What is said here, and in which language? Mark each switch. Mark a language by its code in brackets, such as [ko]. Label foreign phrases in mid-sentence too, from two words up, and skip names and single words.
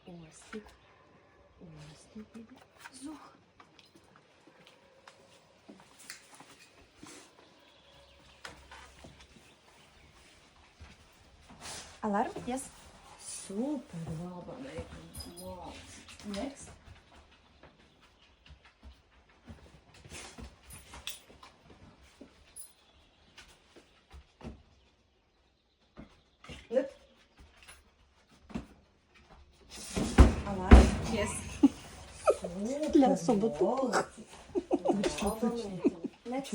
[uk] Ластик. Ластик іде. Зух. [en] Alarm? Yes. Super, Baba. Wow. Next. Look. Alarm? Yes. [uk] Для суботу. [en] Next.